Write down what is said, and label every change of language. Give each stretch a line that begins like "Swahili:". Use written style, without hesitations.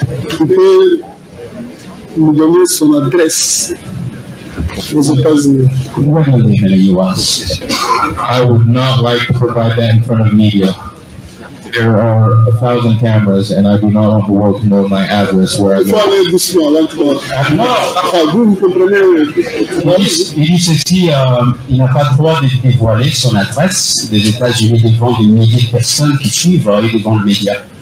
French: Tu peux nous donner son adresse aux États-Unis.
English: Where do they live in the U.S.? I would not like to provide that in front of media. There are 1,000 cameras, and I do not want the world to know my address where I
French: Il faut
English: live.
French: aller doucement, lentement. Vous comprenez? Il dit ceci, il n'a pas le droit de dévoiler son adresse des États-Unis devant des milliers de personnes qui suivent et devant le média.